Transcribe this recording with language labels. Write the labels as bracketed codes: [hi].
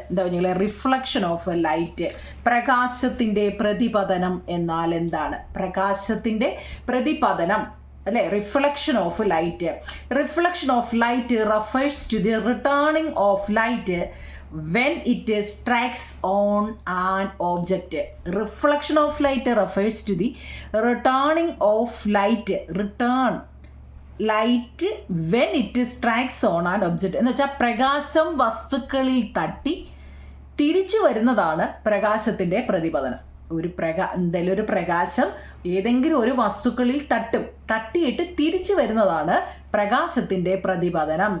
[ml] എന്താ പറഞ്ഞാൽ reflection of light. പ്രകാശത്തിൻ്റെ പ്രതിപതനം എന്നാൽ എന്താണ്? പ്രകാശത്തിൻ്റെ പ്രതിപതനം അല്ലേ? Reflection of light. [en] Reflection of light refers to the returning of light when it strikes on an object. Reflection of light refers to the returning of light. Return light when it strikes on an object. [ml] എന്ന് വെച്ചാൽ പ്രകാശം വസ്തുക്കളിൽ തട്ടി തിരിച്ചു വരുന്നതാണ് പ്രകാശത്തിൻ്റെ പ്രതിപതനം. എന്തായാലും ഒരു പ്രകാശം ഏതെങ്കിലും ഒരു വസ്തുക്കളിൽ തട്ടിയിട്ട് തിരിച്ചു വരുന്നതാണ് പ്രകാശത്തിൻ്റെ പ്രതിപതനം.